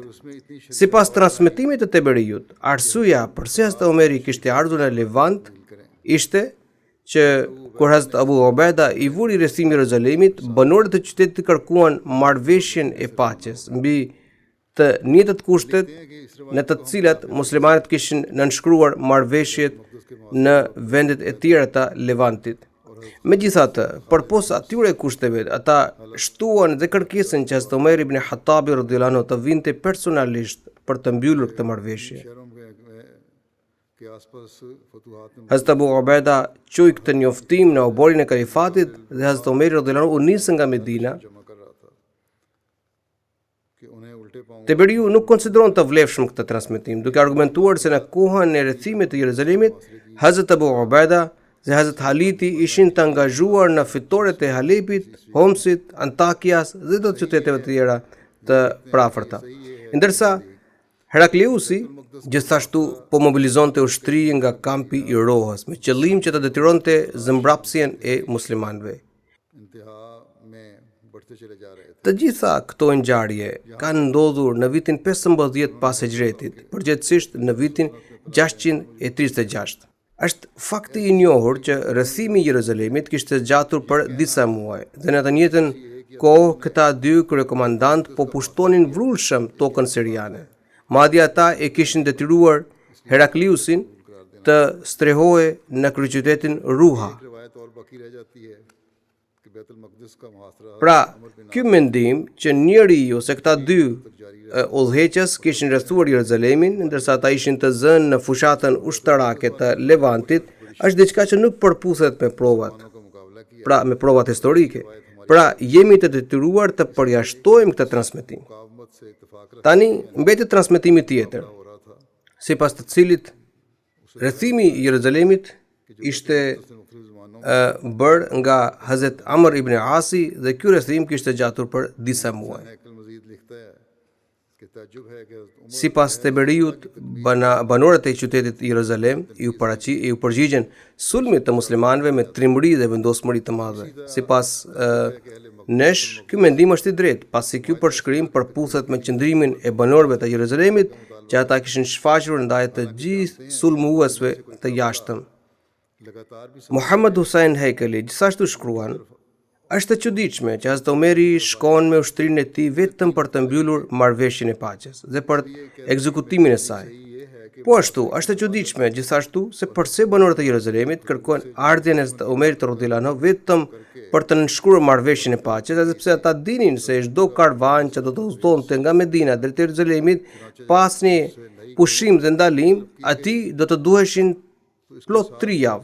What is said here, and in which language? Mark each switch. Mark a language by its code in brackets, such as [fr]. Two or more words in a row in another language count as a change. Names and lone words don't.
[sq] Sipas transmetimit të Teberiut, arsyeja pse Hazrat Omeri kishte ardhur në Levant ishte që kur Hazrat Abu Ubaida I vuri rrethimin e Jeruzalemit, banorët e qytetit kërkuan marrëveshjen e paqes mbi të njëjtat kushtet në të cilat muslimanët kishin nënshkruar marrëveshjet në vendet e tjera të Levantit. Megjithatë, përpos atyre kushteve, ata shtuan dhe kërkesën që Hazrat Omer ibn Khattabi [ar] رضي الله عنه [sq] të vinte personalisht për të mbyllur këtë marrëveshje. [ur] شہروں کے آس پاس فتوحات میں [sq] Hazrat Abu Ubaida çoi këtë njoftim në oborin e kalifatit dhe Hazrat Omer [ar] رضي الله عنه [sq] u nis nga Medina. [ur] جمع کر رہا تھا کہ انہیں الٹے پاؤں [sq] Teberiu nuk konsideron të vlefshëm këtë transmetim, duke argumentuar se në kohën e rrethimit të Jeruzalemit, Hazrat Abu Ubaida dhe Hazrat Haliti ishin të angazhuar në fitoret e Halepit, Homsit, Antakias dhe të qyteteve të tjera të prafërta. Ndërsa Herakleusi gjithashtu po mobilizonte ushtri nga kampi I Rohës me qëllim që të detyronte zëmbrapsjen e muslimanëve. [ur] انتہا میں بڑھتے چلے جا رہے تھے [sq] Të gjitha këto ngjarje kanë ndodhur në vitin 15 pas Hijretit, përgjithsisht në vitin 636. Është fakti I njohur që rrethimi I Jeruzalemit kishte zgjatur për disa muaj dhe në të njëjtën kohë këta dy kryekomandant po pushtonin vrulshëm tokën siriane. Madje ata e kishin detyruar Herakleusin të strehohej në kryeqytetin Ruha. [ur] روایت اور باقی رہ جاتی ہے کہ بیت المقدس کا محاصرہ [sq] Pra, ky mendim që njëri ose këta dy udhëheqës kishin rrethuar Jeruzalemin, ndërsa ata ishin të zënë në fushatën ushtarake të Levantit, është diçka që nuk përputhet me provat. [ur] کا مقابلہ کیا [sq] Pra, me provat historike. Pra, jemi të detyruar të përjashtojmë këtë transmetim. [ur] مزاحمت سے اتفاق رکھ [sq] Tani mbetet transmetimi tjetër, [ur] ہو رہا تھا [sq] sipas të cilit rrethimi I Jeruzalemit ishte [ur] مختلف زمانوں [sq] bërë nga Hazrat Amr ibn Asi dhe ky rrethim kishte gjatur për disa muaj. [ur] ہیکل مجید لکھتا ہے کہ تعجب ہے کہ حضرت عمر [sq] Sipas Teberiut, banorët e qytetit Jeruzalem i u përgjigjen sulmit të muslimanëve me trimëri dhe vendosmëri të madhe. Sipas nesh, ky mendim është I drejtë, pasi ky përshkrim përputhet me qëndrimin e banorëve të Jeruzalemit që ata kishin shfaqur ndaj të gjithë sulmuesve të jashtëm. [ur] لگاتار بھی [sq] Muhammad Hussein Haikeli gjithashtu shkruan, është e çuditshme që Hazrat Omeri shkon me ushtrinë e tij vetëm për të mbyllur marrëveshjen e paqes dhe për ekzekutimin e saj. Po ashtu, është e çuditshme gjithashtu se pse banorët e Jeruzalemit kërkojnë ardhjen e Hazrat Omerit [ar] رضي الله عنه [sq] vetëm për të nënshkruar marrëveshjen e paqes, edhe pse ata dinin se çdo karvan që do të udhëtonte nga Medina drejt Jeruzalemit pas një pushim dhe ndalim, atij do të duheshin plot 3 javë.